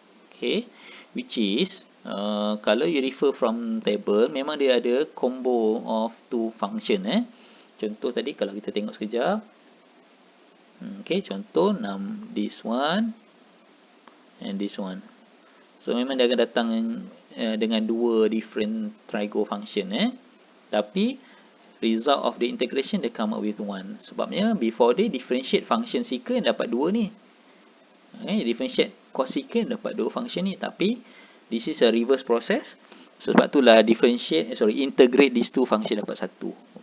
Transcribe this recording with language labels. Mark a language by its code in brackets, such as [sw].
[ms] Okay, which is kalau you refer from table, memang dia ada [en] combo of two function. [ms] Contoh tadi kalau kita tengok sekejap. Okay, contoh this one and this one. So memang dia akan datang dengan [en] dua different trigo function. [ms] Tapi [en] result of the integration they come up with 1. [ms] Sebabnya before they differentiate function secant dapat 2 ni. Differentiate cosecant dapat 2 function ni. [en] Tapi this is a reverse process. [ms] So sebab itulah [en] integrate these two function dapat 1.